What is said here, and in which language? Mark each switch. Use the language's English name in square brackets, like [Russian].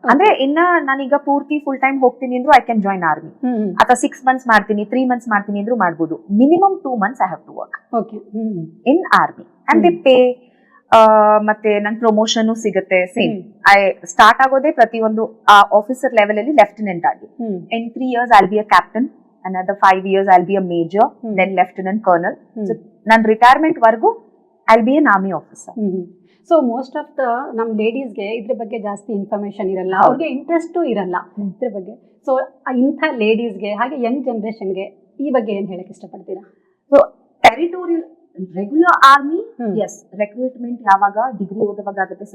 [Kannada] ಅಂದ್ರೆ ಇನ್ನ ನಾನೀಗ ಪೂರ್ತಿ ಫುಲ್ ಟೈಮ್ ಹೋಗ್ತೀನಿ ಅಂದ್ರೂ [English] I can join army, [Kannada] ಅಥವಾ 6 months ಮಾಡ್ತೀನಿ, 3 months ಮಾಡ್ತೀನಿ ಅಂದ್ರೂ ಮಾಡ್ಬೋದು. [English] Minimum 2 months I have to work in army and they pay. [Kannada] ಮತ್ತೆ ನನ್ ಪ್ರಮೋಷನ್ ಸಿಗುತ್ತೆ ಸೇಮ್. ಐ ಸ್ಟಾರ್ಟ್ ಆಗೋದೇ ಪ್ರತಿಯೊಂದು ಆಫೀಸರ್ ಲೆವೆಲ್ ಅಲ್ಲಿ ಲೆಫ್ಟಿನೆಂಟ್ ಆಗಿ. [English] In 3 years I will be a captain, another 5 years I'll be a major, then lieutenant colonel. So [Kannada] nan retirement vargu [English] I'll be an army officer. So most of the [Kannada] ನಮ್ ಲೇಡೀಸ್ಗೆ ಇದ್ರ ಬಗ್ಗೆ ಜಾಸ್ತಿ information ಇರಲ್ಲ, ಅವ್ರಿಗೆ interest ಇರಲ್ಲ ಇದ್ರ ಬಗ್ಗೆ. ಸೊ ಇಂಥ ಲೇಡೀಸ್ಗೆ ಹಾಗೆ ಯಂಗ್ ಜನರೇಷನ್ಗೆ ಈ ಬಗ್ಗೆ ಏನ್ ಹೇಳಕ್ ಇಷ್ಟಪಡ್ತೀರಾ? So territorial regular army, S, recruitment ಯಾವಾಗ ಡಿಗ್ರಿ ಓದುವಾಗ ಆಗುತ್ತೆ.